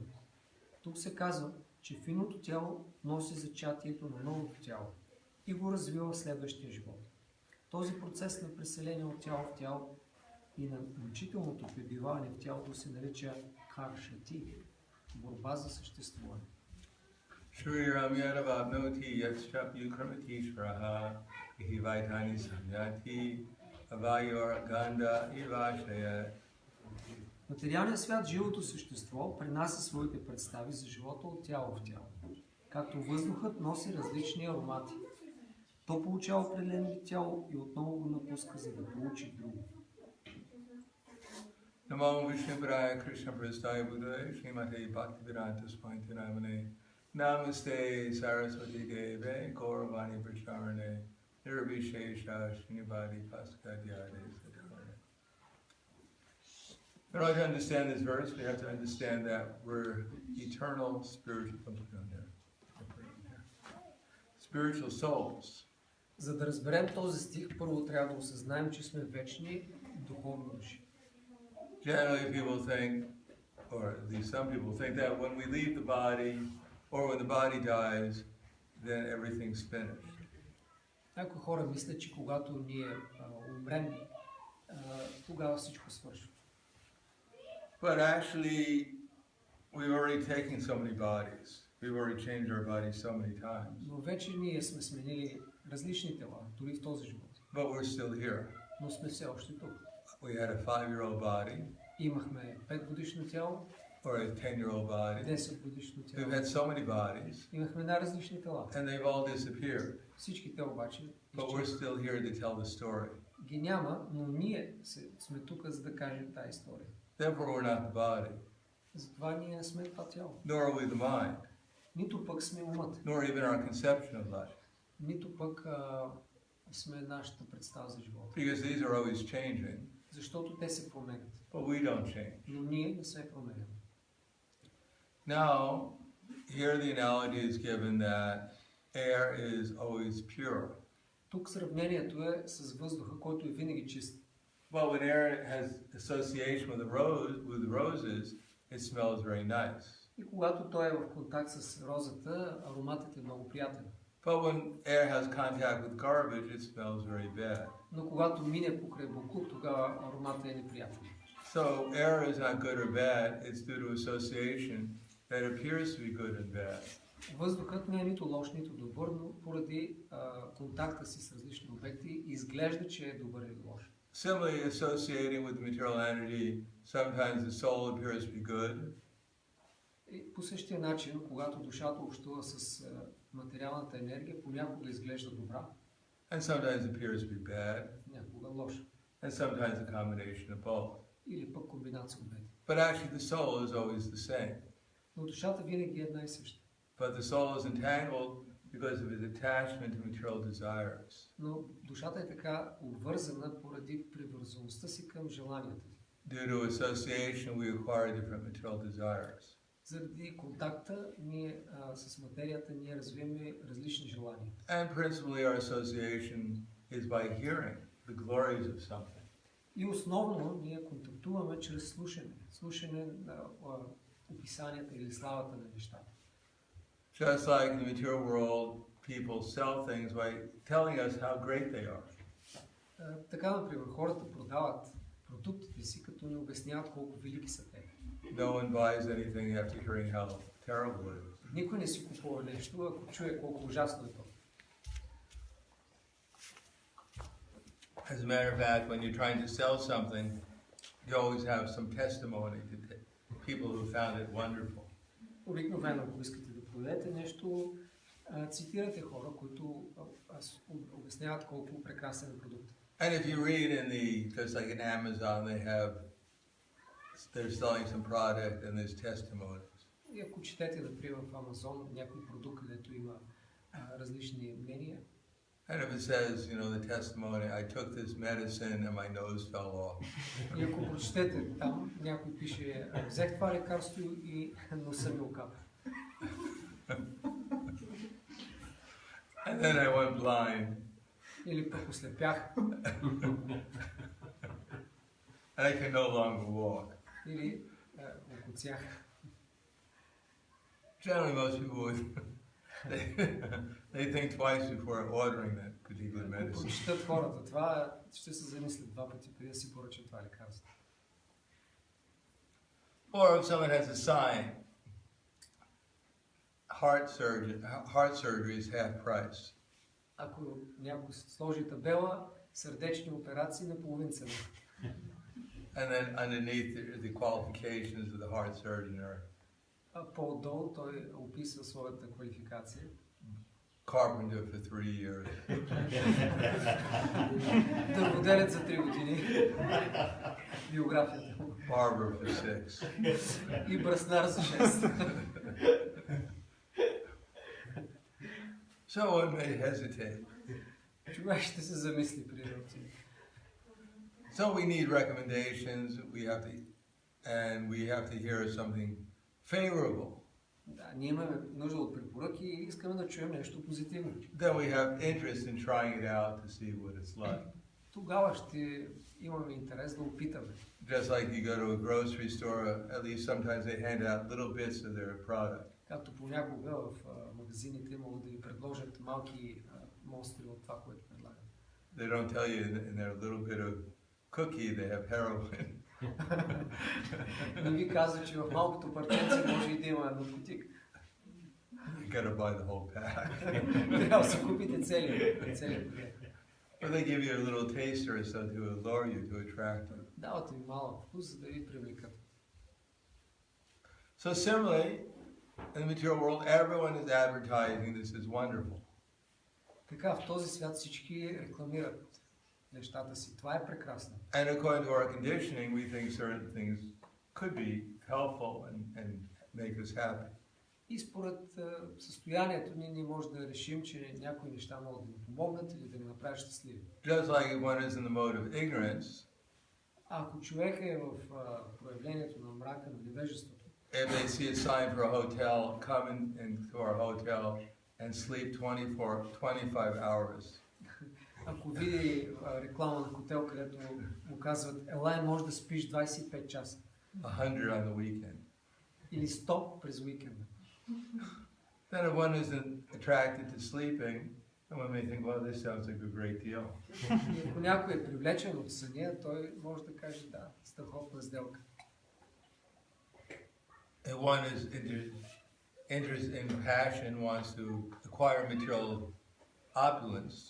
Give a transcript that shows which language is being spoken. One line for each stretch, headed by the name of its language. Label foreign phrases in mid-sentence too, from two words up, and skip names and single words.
Bulgarian: Тук се казва, че финното тяло носи зачатието на новото тяло и го развива в следващия живот. Този процес на преселение от тяло в тяло и на мъчителното пребиваване в тялото се нарича каршати, борба за съществуване.
Sanskrit: श्रीराम यदवाप्नोति यच्चापि क्रमातिश्रह विहिवैतानि संयाति वायोर् गन्ध इवाशयात्.
Bulgarian: Материалният свят, живото същество, пренася своите представи за живота от тяло в тяло. Както въздухът носи различни аромати. То получава определен вид тяло и отново го напуска, за да получи друго.
Sanskrit: नमो विष्णुपादाय कृष्ण प्रस्थाय बुद्धाय श्रीमते भक्तिवेदान्त स्वामि नमने नमस्ते सरस्वति देवे गौरवाणी प्रचारणे निर्विशेष श्रीनिवादि पस्कद्यदे सदरने.
English: In order to understand this verse, we have to understand that we're eternal spiritual souls.
Bulgarian: За да разберем този стих, първо трябва да осъзнаем, че сме вечни духовни души.
English: Generally, people think, or at least some people think, that when we leave the body, or when the body dies, then everything's finished.
Bulgarian: Някои хора мислят, че когато ние умрем, тогава всичко свършва.
English: But actually, we've already taken so many bodies. We've already changed our bodies so many times.
Bulgarian: Но вече ние сме сменили различни тела, дори в този живот.
English: But we're still here.
Bulgarian: Но сме все още тук.
English: We had a 5-year-old body.
Bulgarian: Имахме 5-годишно тяло.
English: Or a 10-year-old body.
Bulgarian: 10-годишно тяло.
English: We've had so many bodies.
Bulgarian: Имахме най-различни тела.
English: And they've all disappeared.
Bulgarian: Всички те обаче
English: But we're still here to tell the story.
Bulgarian: Ги няма, но ние сме тук, за да кажем тази история.
English: Therefore, we're not the body.
Bulgarian: Затова ние сме това тяло.
English: Nor are we the mind.
Bulgarian: Нито пък сме умът.
English: Nor even our conception of life.
Bulgarian: Нито пък сме нашата представа за живота.
English: Because these are always changing.
Bulgarian: Защото те се променят.
English: But we don't change.
Bulgarian: Но ние не се променяме.
English: Now, here the analogy is given that air is always pure.
Bulgarian: Тук сравнението е с въздуха, който е винаги чист.
English: But when air has association with the roses, it smells very nice.
Bulgarian: И когато той е в контакт с розата, ароматът е много приятен.
English: But when air has contact with garbage, it smells very bad.
Bulgarian: Но когато мине покрай боклук, тогава ароматът е неприятен.
English: So air is not good or bad, it's due to association that appears to be good and bad.
Bulgarian: Въздухът не е нито лош, нито добър, но поради контакта си с различни обекти изглежда, че е добър или лош.
English: Similarly, associating with the material energy, sometimes the soul appears to be good.
Bulgarian: И по същия начин, когато душата общува с материалната енергия, понякога изглежда добра.
English: And sometimes appears to be bad.
Bulgarian: Някога лоша.
English: And sometimes a combination of both.
Bulgarian: Или пък комбинация от двете.
English: But actually the soul is always the same.
Bulgarian: Но душата винаги е една и съща.
English: But the soul is entangled because of its attachment to material desires.
Bulgarian: Но душата е така обвързана поради привързаността си към желанията.
English: Due to association, we acquire different material desires.
Bulgarian: Заради контакта ние, с материята ние развиваме различни желания.
English: And principally our association is by hearing the glories of something.
Bulgarian: И основно ние контактуваме чрез слушане. Слушане на описанията или славата на нещата.
English: Just like in the material world, people sell things by telling us how great they are.
Bulgarian: Така, например, хората продават продуктите си, като ни обясняват колко велики са те.
English: No one buys anything after hearing how terrible it is.
Bulgarian: Никой не си купува нещо, ако чуе колко ужасно е то.
English: As a matter of fact, when you're trying to sell something, you always have some testimony to people who found it wonderful.
Bulgarian: Обикновено, ако искате да продадете нещо, цитирате хора, които обясняват колко прекрасен е продукт.
English: And if you read in just like in Amazon, they're selling some product and there's testimonies.
Bulgarian: И ако четете, например, в Амазон някой продукт, където има различни мнения.
English: And if it says, the testimony, I took this medicine and my nose fell off.
Bulgarian: И ако прочетете там, някой пише, взех това лекарство и носа ми окапа.
English: And then I went blind.
Bulgarian: Или пък ослепях.
English: And I can no longer walk.
Bulgarian: Или окоцях.
English: Generally, most people they think twice before ordering that particular medicine.
Bulgarian: Ако прочитат хората това, ще се замислят два пъти преди да си поръчат това лекарство.
English: Or if someone has a sign, heart surgery is half price.
Bulgarian: Ако някой сложи табела, сърдечни операции на половин цена.
English: And then underneath the qualifications of the heart surgeon are
Bulgarian: по-отдолу той описва своята квалификация.
English: Carpenter for 3 years.
Bulgarian: Дърводелец за 3 години. Биографията.
English: Barber for 6.
Bulgarian: И браснар за 6.
English: Someone may hesitate.
Bulgarian: Човек ще се замисли преди да отиде.
English: So we need recommendations. We have to hear something favorable.
Bulgarian: Да, ние имаме нужда от препоръки и искаме да чуем нещо позитивно.
English: Then we have interest in trying it out to see what it's like.
Bulgarian: Тогава ще имаме интерес да опитаме.
English: Just like you go to a grocery store, at least sometimes they hand out little bits of their product.
Bulgarian: Както понякога в магазините могат да ви предложат малки монстри от това, което предлагат.
English: They don't tell you in their little bit of cookie they have heroin.
Bulgarian: Не ви казва, че в малкото парченце може и да има наркотик.
English: You gotta buy the whole pack.
Bulgarian: Трябва да си купите целият пакет.
English: But they give you a little taster so to allure you, to attract them.
Bulgarian: Давате ви малък вкус, за да ви привлекат.
English: So similarly, in the material world, everyone is advertising this is wonderful.
Bulgarian: Така, в този свят всички рекламират нещата си. Това е прекрасно.
English: And according to our conditioning, we think certain things could be helpful and make us happy.
Bulgarian: И според състоянието ние може да решим, че някои неща могат да ни помогнат или да ни направят щастливи.
English: Just like if one is in the mode of ignorance,
Bulgarian: ако човек е в проявлението на мрака, на невежеството,
English: if they see a sign for a hotel, come into our hotel and sleep 25 hours.
Bulgarian: Ако види реклама на хотел, където му казват, елай, може да спиш 25 часа.
English: 100 on the weekend.
Bulgarian: Или 100 през уикенда.
English: Then if one isn't attracted to sleeping, one may think, well, this sounds like a great deal.
Bulgarian: И ако някой е привлечен от съня, той може да каже, да, страхотна сделка.
English: If one is interested in passion, wants to acquire material opulence,